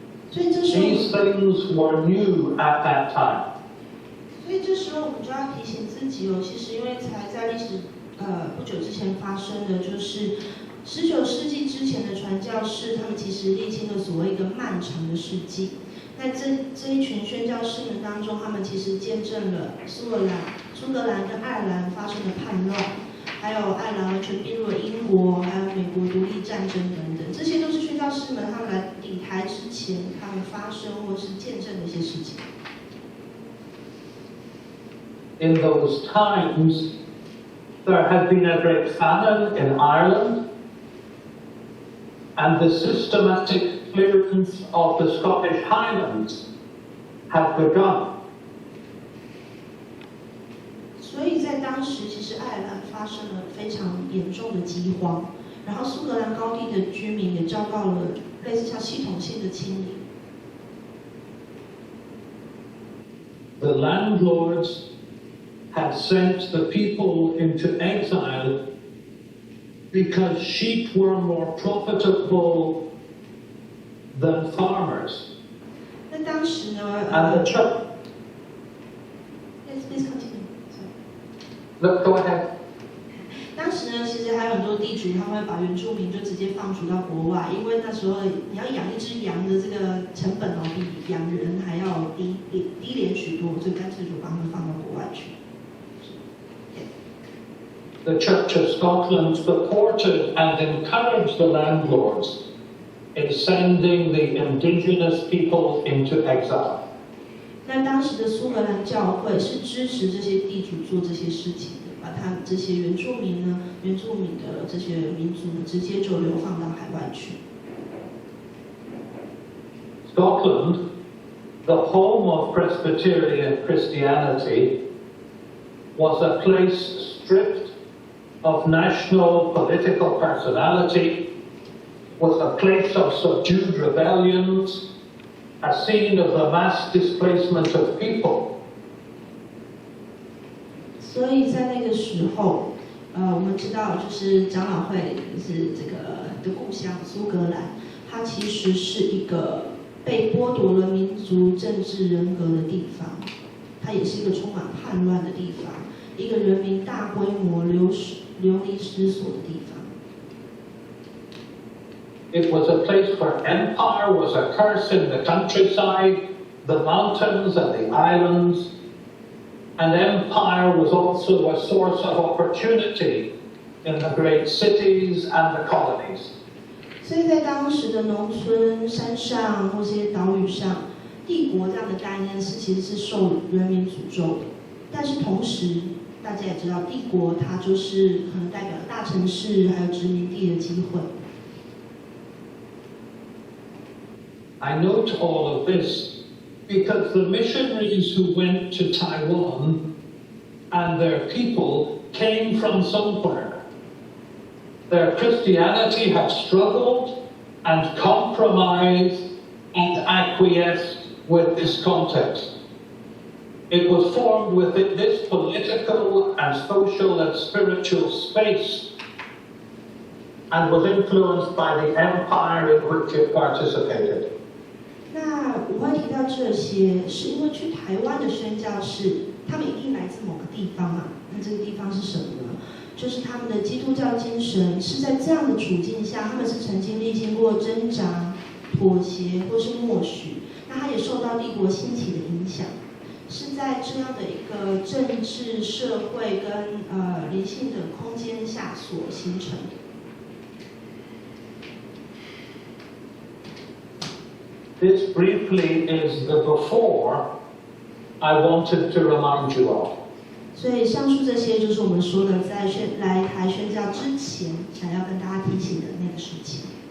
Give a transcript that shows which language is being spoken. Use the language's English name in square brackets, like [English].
[English] These things were new at that time. [Chinese] 所以这时候我们就要提醒自己哦，其实因为才在历史不久之前发生的，就是19世纪之前的传教士，他们其实历经了所谓一个漫长的世纪。那这一群宣教士们当中，他们其实见证了苏格兰跟爱尔兰发生的叛乱，还有爱尔兰完全并入了英国，还有美国独立战争等等，这些都是宣教士们他们来抵台之前他们发生或是见证的一些事情。 [English] In those times, there had been a great famine in Ireland and the systematic clearance of the Scottish Highlands had begun. [Chinese] 所以在当时，其实爱尔兰发生了非常严重的饥荒，然后苏格兰高地的居民也遭到了类似像系统性的清理。 [English] The landlords had sent the people into exile because sheep were more profitable than farmers. [Chinese] 那当时呢 [English] And the church. Yes, please continue. Sorry. Look, go ahead. [Chinese] 当时呢，其实还有很多地主，他们会把原住民就直接放逐到国外，因为那时候你要养一只羊的这个成本哦，比养人还要低廉许多，所以干脆就把他们放到国外去。 [English] The Church of Scotland supported and encouraged the landlords in sending the indigenous people into exile. [Chinese] 那当时的苏格兰教会是支持这些地主做这些事情的，把他们这些原住民的这些民族呢，直接就流放到海外去。 [English] Scotland, the home of Presbyterian Christianity, was a place stripped of national political personality, was a place of subdued rebellions, a scene of the mass displacement of people. [Chinese] 所以在那个时候，我们知道，就是长老会，就是这个的故乡苏格兰，它其实是一个被剥夺了民族政治人格的地方，它也是一个充满叛乱的地方，一个人民大规模流离失所的地方。 [English] It was a place where empire was a curse in the countryside, the mountains and the islands, and empire was also a source of opportunity in the great cities and the colonies. [Chinese] 所以在当时的农村、山上或这些岛屿上，帝国这样的概念其实是受人民诅咒的。但是同时，大家也知道，帝国它就是可能代表大城市还有殖民地的机会。 [English] I note all of this because the missionaries who went to Taiwan and their people came from somewhere. Their Christianity had struggled and compromised and acquiesced with this context. It was formed within this political and social and spiritual space and was influenced by the empire in which it participated. [Chinese] 那我会提到这些，是因为去台湾的宣教士，他们一定来自某个地方啊。那这个地方是什么呢？就是他们的基督教精神是在这样的处境下，他们是曾经历经过挣扎、妥协或是默许。那他也受到帝国兴起的影响，是在这样的一个政治、社会跟灵性的空间下所形成的。 [English] This briefly is the before I wanted to remind you of. [Chinese] 所以上述这些就是我们说的，在来台宣教之前，想要跟大家提醒的那个事情。